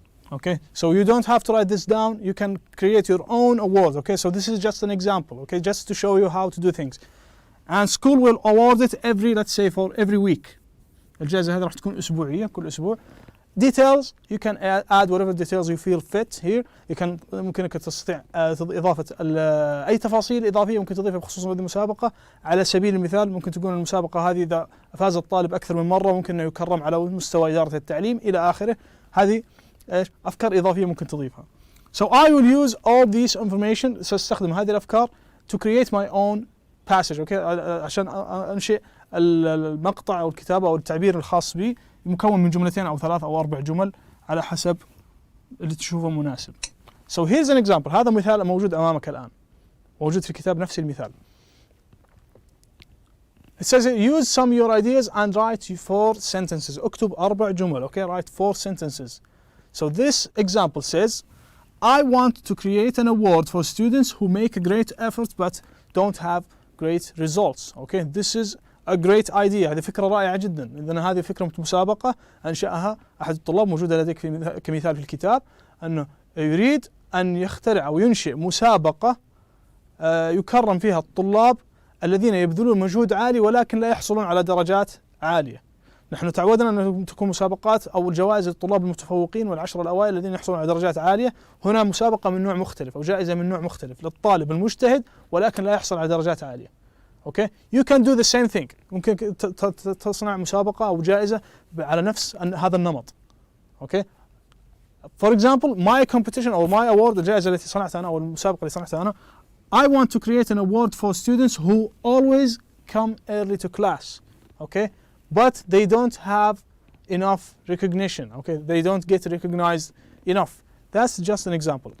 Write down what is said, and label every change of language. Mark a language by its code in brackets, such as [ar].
[en] Okay, so you don't have to write this down, you can create your own award, okay? So this is just an example, okay? Just to show you how to do things. And school will award it every, let's say, for every week. [ar] الجائزة هذه راح تكون أسبوعية كل أسبوع. [en] Details, you can add whatever details you feel fit here. [ar] ممكنك تستطيع إضافة أي تفاصيل إضافية ممكن تضيفها بخصوص هذه المسابقة. على سبيل المثال ممكن تكون المسابقة هذه إذا فاز الطالب أكثر من مرة ممكن أنه يكرم على مستوى إدارة التعليم إلى آخره. هذه أفكار إضافية ممكن تضيفها. [en] So I will use all these information. [ar] سأستخدم هذه الأفكار [en] to create my own passage, okay? [ar] عشان أنشئ المقطع أو الكتابة أو التعبير الخاص بي مكون من جملتين أو 3 أو 4 جمل على حسب اللي تشوفه مناسب. [en] So here's an example. [ar] هذا مثال موجود أمامك الآن. موجود في الكتاب نفس المثال. [en] It says use some of your ideas and write 4 sentences. [ar] اكتب 4 جمل, okay? [en] Write 4 sentences. So this example says I want to create an award for students who make a great effort but don't have great results. Okay, this is a great idea. [ar] هذه فكرة رائعة جدا. إذن هذه فكرة مسابقة أنشأها أحد الطلاب موجودة لديك كمثال في الكتاب أنه يريد أن يخترع أو ينشئ مسابقة يكرم فيها الطلاب الذين يبذلون مجهود عالي ولكن لا يحصلون على درجات عالية. نحن تعودنا أن تكون مسابقات أو الجوائز للطلاب المتفوقين والعشرة الأوائل الذين يحصلون على درجات عالية. هنا مسابقة من نوع مختلف أو جائزة من نوع مختلف للطالب المجتهد ولكن لا يحصل على درجات عالية. [en] Okay, you can do the same thing. [ar] ممكن تصنع مسابقة أو جائزة على نفس هذا النمط. [en] Okay, for example, my competition or my award, [ar] الجائزة التي صنعتها أنا [en] أو المسابقة اللي صنعتها أنا, I want to create an award for students who always come early to class. Okay, but they don't have enough recognition. Okay, they don't get recognized enough. That's just an example.